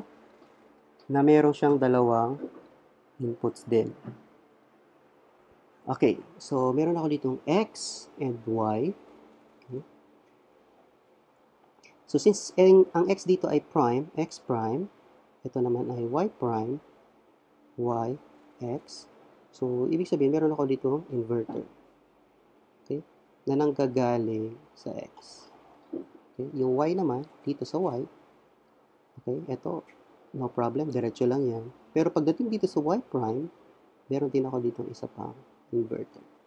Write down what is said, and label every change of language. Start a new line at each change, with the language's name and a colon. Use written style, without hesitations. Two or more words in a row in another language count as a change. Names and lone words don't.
Filipino: Na meron siyang dalawang inputs din. Okay, so meron ako ditong
English: x and y.
Filipino: Okay.
English: So since
Filipino: ang x dito ay prime, x prime, ito naman ay y prime, y, x. So ibig sabihin meron ako ditong inverter. Okay? Na nanggagaling sa x. Okay? Yung y naman dito sa y. Okay? Ito,
English: no problem,
Filipino: diretso lang yan. Pero pagdating dito sa y prime, meron din ako ditong isa pang inverter.